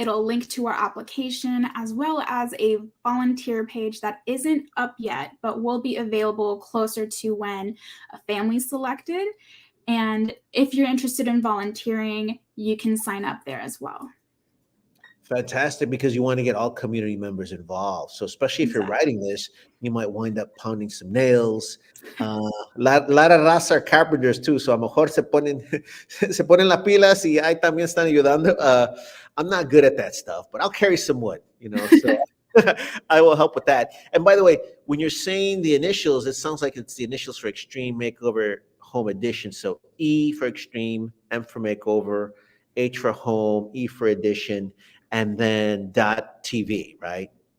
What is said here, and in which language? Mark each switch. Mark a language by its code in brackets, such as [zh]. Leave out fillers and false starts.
[en] It'll link to our application, as well as a volunteer page that isn't up yet, but will be available closer to when a family's selected. And if you're interested in volunteering, you can sign up there as well. Fantastic, because you want to get all community members involved. So especially if you're writing this, you might wind up pounding some nails. [es] La raza [en] are carpenters too, so [es] a lo mejor se ponen las pilas y ahí también están ayudando. [en] I'm not good at that stuff, but I'll carry some wood, so I will help with that. And by the way, when you're saying the initials, it sounds like it's the initials for Extreme Makeover Home Edition. So E for Extreme, M for Makeover, H for Home, E for Edition, and then .tv, right?